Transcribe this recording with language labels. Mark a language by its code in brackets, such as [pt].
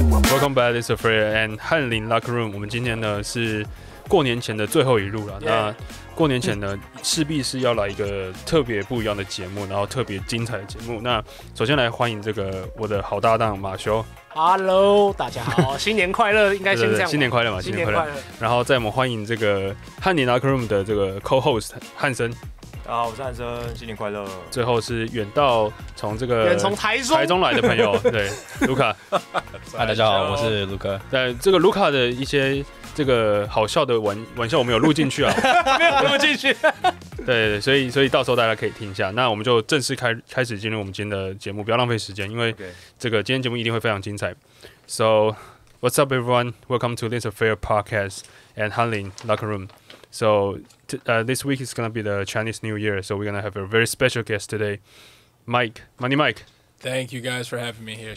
[en] Welcome back, this is Affair and Hanlin HLockerRoom. [zh] 我们今天呢是过年前的最后一路了。那过年前呢，势必是要来一个特别不一样的节目，然后特别精彩的节目。那首先来欢迎这个我的好搭档马修。 Hello， 大家好，新年快乐！应该先这样。新年快乐嘛，新年快乐。然后再我们欢迎这个汉林HLockerRoom的这个 co-host 汉森。大家好，我是汉森，新年快乐。最后是远从台中来的朋友，对，卢卡。嗨，大家好，我是卢卡。对，这个卢卡的一些这个好笑的玩笑，我们有录进去啊，没有录进去。对，所以到时候大家可以听一下。那我们就正式开始进入我们今天的节目，不要浪费时间，因为这个今天节目一定会非常精彩。 [en] So, what's up, everyone? Welcome to this Affair podcast and Hanlin HLockerRoom. So, this week is gonna be the Chinese New Year, so we're gonna have a very special guest today, Mike. Thank you guys for having me here.